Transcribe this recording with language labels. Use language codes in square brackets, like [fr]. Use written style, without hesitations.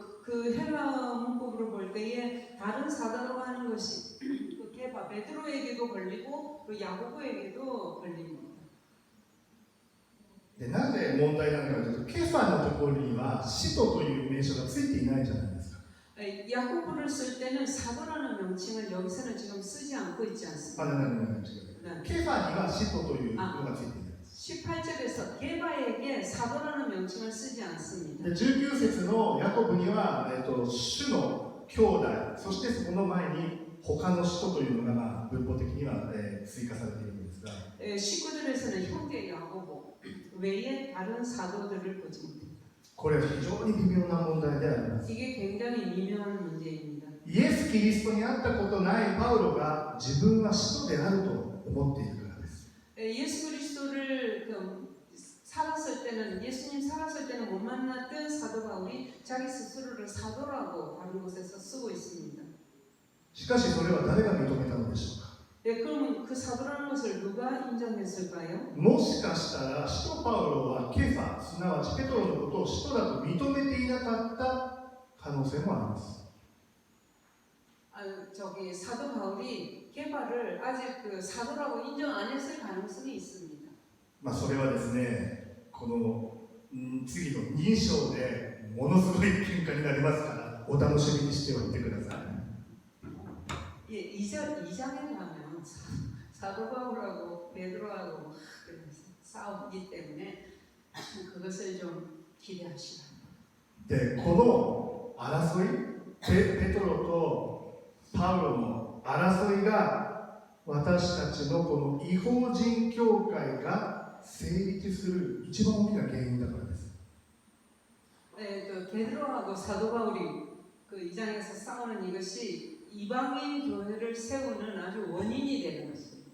[ko] 그 헬라어 문법으로 볼 때에 다른 사단으로 하는 것이 그 케파 베드로에게도 걸리고 그 야고보에게도 걸립니다. [ja] でなぜ問題なのかというと、ケファのところには使徒という名称がついていないじゃないですか。 [ko] 야고보를 쓸 때는 사도라는 명칭을 여기서는 지금 쓰지 않고 있지 않습니다. [ja] ケファには使徒というのがついていない。 [ko] 18절에서 게바에게 사도라는 명칭을 쓰지 않습니다. [ja] で19節のヤコブには、主の兄弟、そしてそこの前に他の使徒というのが、文法的には、追加されているんですが、 [ko] 19절에서는 형제 야고보 외에 다른 사도들을 보지 못했다. [ja] これは非常に微妙な問題であります。 [ko] 이게 굉장히 미묘한 문제입니다. [ja] イエス・キリストに会ったことないパウロが自分は使徒であると思っているからです。 [ko] 예수 그리스도를 살았을 때는 예수님 살았을 때는 못 만났던 사도 바울이 자기 스스로를 사도라고 다른 곳에서 쓰고 있습니다. [ja] しかしそれは誰が認めたのでしょうか。 [ko] 네, 그러면 그 사도라는 것을 누가 인정했을까요? [ja] もしかしたら使徒パウロはケファ、すなわちペトロのことを使徒だと認めていなかった可能性もあります。 [ko] 저기 사도 바울이 케바를 아직 그 사도라고 인정 안 했을 가능성이 있습니다. [ja] まあそれはですね、この次の2章でものすごい喧嘩になりますからお楽しみにしておいてください。 [ko] 예, 2장에 가면 사도 바울하고 베드로하고 싸우기 때문에 그것을 좀 기대하시라. [ja] で、この争い、ペトロとパウロの争いが私たちのこの異邦人教会が成立する一番大きな原因だからです。 [ko] 베드로하고 사도 바울이 그 2장에서 싸우는 이것이 이방인 교회를 세우는 아주 원인이 되는 것입니다.